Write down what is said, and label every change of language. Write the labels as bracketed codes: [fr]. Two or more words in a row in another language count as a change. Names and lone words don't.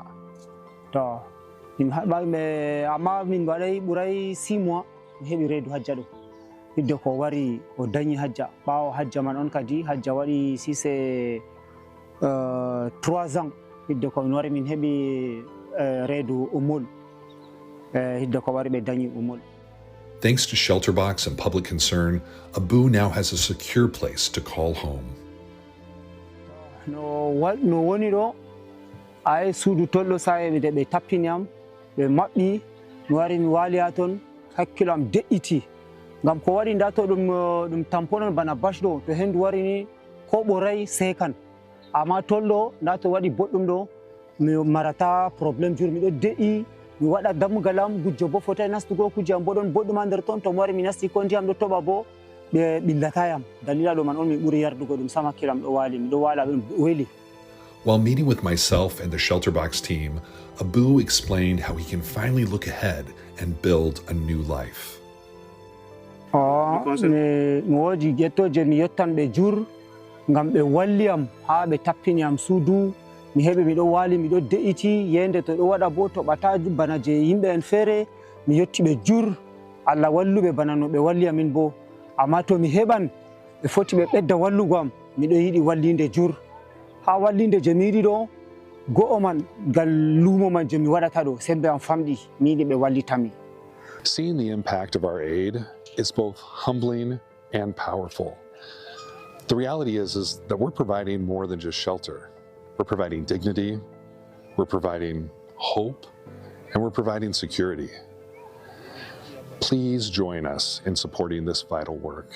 [ff] To amma min waɗay ɓuray 6 mois mi heɓi reedu Hajja ɗo. Hidde ko wari o dañi Hajja, ɓawo Hajja man on kadi Hajja waɗi 3 ans hidde ko min wari min heɓi reedu Umul, hidde ko wari ɓe dañi Umul. [en] Thanks to ShelterBox and public concern, Abu now has a secure place to call home. [ff] No woni ɗo, ay suudu tolɗo sa'i ɓe tappini am, ɓe maɓɓi, mi wari mi wali ha ton, hakkilo am de'iti. Ngam ko waɗi nda to ɗum tamponon bana bash ɗo, to hendu wari ni ko ɓoray sekan. amma tollo na to waɗi boɗɗum ɗo mi marata probléme jur miɗo de'i mi waɗa dammugal am gujjo bo fotai nastugo kuje am bo ɗon boɗɗum ha nder ton to mi wari mi nasti ko ndiyam ɗo toɓa bo ɓe ɓillatayam dalila ɗo man on mi ɓuri yardugo ɗum sama kiram ɗo wali miɗo wala ɗum weli. [en] While meeting with myself and the ShelterBox team, Abu explained how he can finally look ahead and build a new life. [ff] mi woodi gettoje mi yettanɓe jur ngam ɓe walli am ha ɓe tappini am suudu mi heɓi miɗo wali miɗo de'iti yende to ɗo waɗa bo toɓata bana je yimɓe en feere mi yetti ɓe jur Allah walluɓe bana no ɓe walli amin bo amma to mi heɓan ɓe foti ɓe ɓedda wallugo am miɗo yiɗi wallinde jur ha wallinde je mi yiɗi ɗo go'o man ngal lumo man je mi waɗata ɗo sembe am famɗi mi yiɗi ɓe wallitami. [en] Seeing the impact of our aid is both humbling and powerful. The reality is that we're providing more than just shelter. We're providing dignity, we're providing hope, and we're providing security. Please join us in supporting this vital work.